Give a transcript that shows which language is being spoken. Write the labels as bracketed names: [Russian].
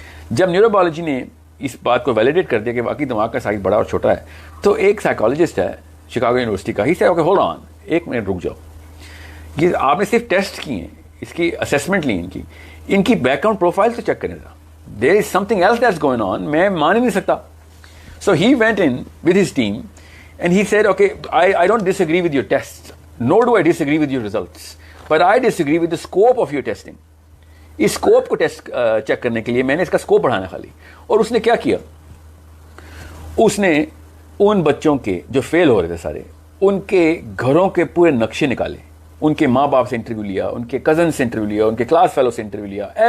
[Urdu] جب neuro biology نے اس بات کو ویلیڈیٹ کر دیا کہ واقعی دماغ کا سائز بڑا اور چھوٹا ہے, تو ایک سائیکالوجسٹ ہے شکاگو یونیورسٹی کا, [English] ہی سے okay hold on, [Urdu] ایک منٹ رک جاؤ, یہ آپ نے صرف ٹیسٹ کیے ہیں, اس کی اسیسمنٹ لی ان کی بیک گراؤنڈ پروفائل تو چیک کریں ذرا. [English] there is something else that's going on, [Urdu] میں مان ہی نہیں سکتا. [English] So he went in with his team and he said okay I don't disagree with your tests, nor do I disagree with your results, but I disagree with the scope of your testing. [Urdu] اس scope کو test check کرنے کے لیے میں نے اس کا scope بڑھانا خالی. اور اس نے کیا کیا, اس نے ان بچوں کے جو فیل ہو رہے تھے سارے, ان کے گھروں کے پورے نقشے نکالے, ان کے ماں باپ سے انٹرویو لیا, ان کے کزن سے انٹرویو لیا, ان کے کلاس فیلو سے انٹرویو لیا.